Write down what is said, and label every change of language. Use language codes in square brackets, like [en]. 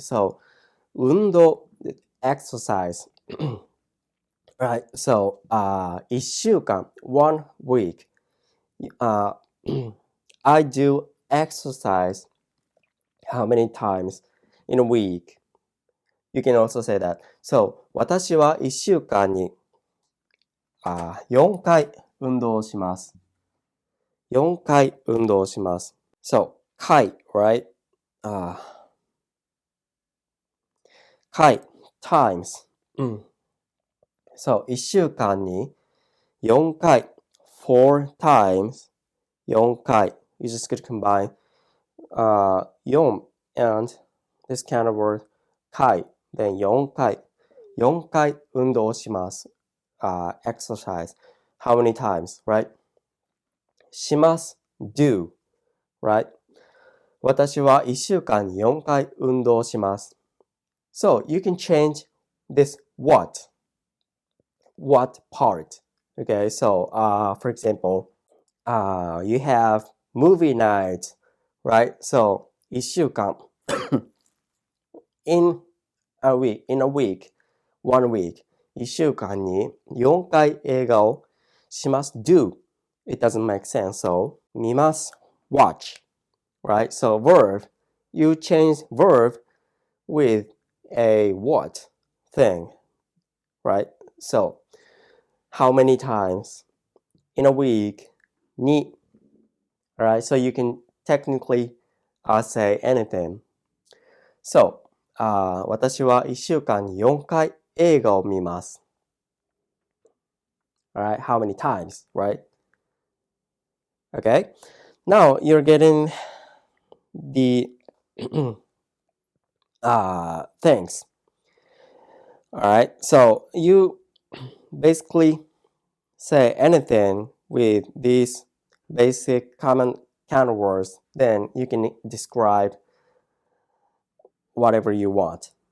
[en] So 運動 exercise. Right, so 1週間 1 week, I do exercise how many times in a week? You can also say that. [ja] So 私は1週間に4回運動します。 4回運動します。So 回, [en] right? 回 times. So [ja] 1週間に4回 [en] 4 times 4回. You just could combine 4 and this kind of word 回 then 4回 [ja] 4回運動します。 [en] Exercise. How many times, right? します do, right? [ja] 私は1週間に4回運動します。 [en] So you can change this what part. Okay, so for example, you have movie night, right? So 1週間in a week, 1 week, [ja] 1週間に4回映画をします [en] do. It doesn't make sense. So 見ます watch, right? So verb, you change verb with a what thing, right? So how many times in a week? 2. Alright, so you can technically say anything. [ja] So, 私は1週間に4回映画を見ます。 [en] Alright, how many times, right? Okay, now you're getting the things. Alright, so you basically say anything with these basic common counter words, then you can describe whatever you want.